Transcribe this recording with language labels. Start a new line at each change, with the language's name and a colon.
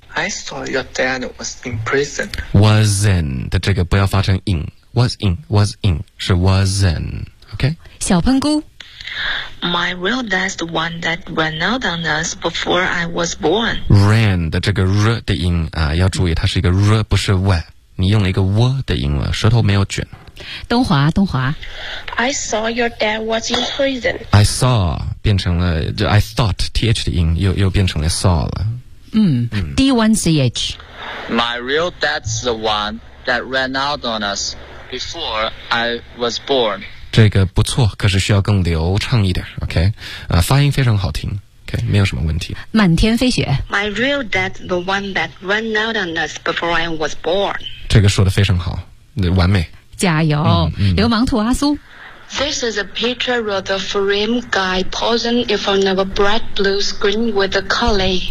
English: I saw your dad was in prison. Was
Chinese: in 的这个不要发成 in
English: Was in
Chinese: 是
English: was in
Chinese: OK 小喷菇
English: My real dad's the one that ran out on us before I was born.
Chinese: Ran 的这个 r 的音啊，要注意，它是一个 r 不是 w。你用了一个 w 的音了，舌头没有卷。东华，东华。
English: I saw your dad was in prison. I saw
Chinese: 变成了就
English: I thought
Chinese: th 的音又变成了 saw 了。嗯 ，D1CH。
English: My real dad's the one that ran out on us before I was born.
Chinese: 这个不错，可是需要更流畅一点 ，OK？ 发音非常好听 ，OK， 没有什么问题。满天飞雪
English: ，My real dad's the one that ran out on us before I was born。
Chinese: 这个说的非常好，完美。加油，流氓兔阿苏。
English: This is a picture of the frame guy posing in front of a bright blue screen with a collie。